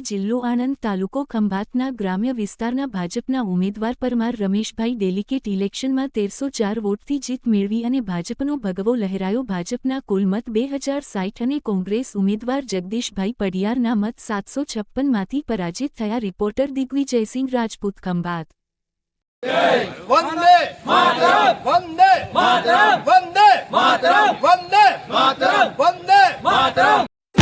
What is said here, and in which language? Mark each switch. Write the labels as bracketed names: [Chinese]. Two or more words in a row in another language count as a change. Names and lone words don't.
[Gujarati] જિલ્લો આણંદ, તાલુકો ખંભાતના ગ્રામ્ય વિસ્તારના ભાજપના ઉમેદવાર પરમાર રમેશભાઈ [English] delicate election [Gujarati] 1304 વોટથી જીત મેળવી અને ભાજપનો ભગવો લહેરાયો। ભાજપના કુલ મત 2060 અને કોંગ્રેસ ઉમેદવાર જગદીશભાઈ પડિયારના મત 756 માંથી પરાજિત થયા। રિપોર્ટર દિગ્વિજયસિંહ રાજપૂત, ખંભાત। [Sanskrit] वंदे मातरम वंदे मातरम वंदे मातरम वंदे मातरम वंदे मातरम।